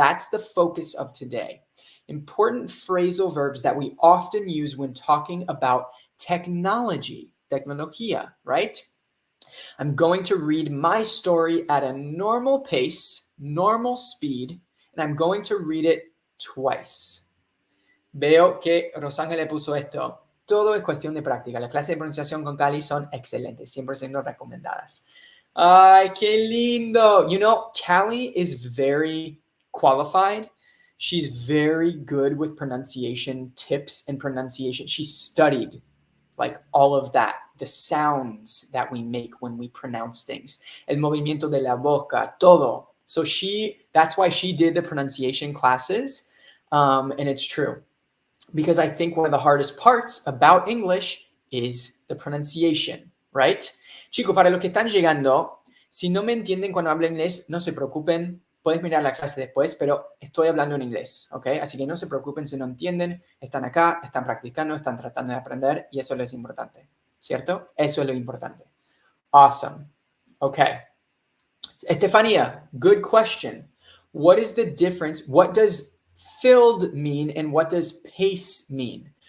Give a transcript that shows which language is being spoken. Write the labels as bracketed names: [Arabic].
[English] That's the focus of today. Important phrasal verbs that we often use when talking about technology, tecnología, right? I'm going to read my story at a normal pace, normal speed, and I'm going to read it twice. [Spanish] Veo que Rosángel puso esto. Todo es cuestión de práctica. Las clases de pronunciación con Cali son excelentes, 100% recomendadas. Ay, qué lindo. You know, Callie is very qualified. She's very good with pronunciation tips and pronunciation. She studied like all of that, the sounds that we make when we pronounce things. El movimiento de la boca, todo. [English] So that's why she did the pronunciation classes. And it's true. Because I think one of the hardest parts about English is the pronunciation, right? [Spanish] Chicos, para los que están llegando, si no me entienden cuando hablo inglés, no se preocupen, puedes mirar la clase después, pero estoy hablando en inglés, ¿ok? Así que no se preocupen si no entienden, están acá, están practicando, están tratando de aprender y eso es lo importante, ¿cierto? Eso es lo importante. [English] Awesome. Okay. Estefania, good question. What is the difference? What does filled mean and what does pace mean?